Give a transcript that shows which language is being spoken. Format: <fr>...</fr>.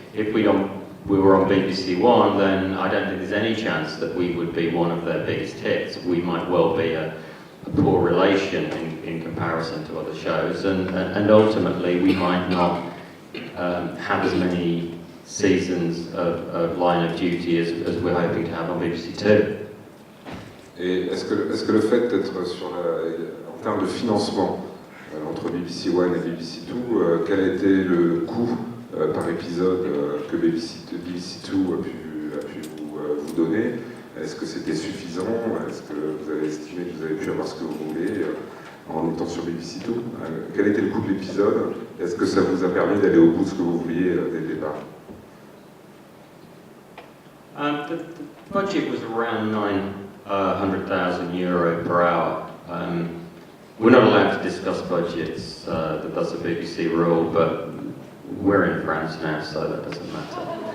<en>If we were on BBC One, then I don't think there's any chance that we would be one of their biggest hits. We might well be a poor relation in comparison to other shows, and ultimately we might not have as many seasons of Line of Duty as we're hoping to have on BBC Two.</en> <fr>Et est-ce que le fait d'être en termes de financement entre BBC One et BBC Two, quel a été le coût par épisode que BBC Two a pu vous donner? Est-ce que c'était suffisant? Est-ce que vous avez estimé que vous avez pu avoir ce que vous voulez en étant sur BBC Two? Quel était le coût de l'épisode? Est-ce que ça vous a permis d'aller au bout de ce que vous vouliez dès le départ?</fr> <en>The budget was around €900,000 per hour. We're not allowed to discuss budgets, that's a BBC rule, but we're in France now, so that doesn't matter.</en>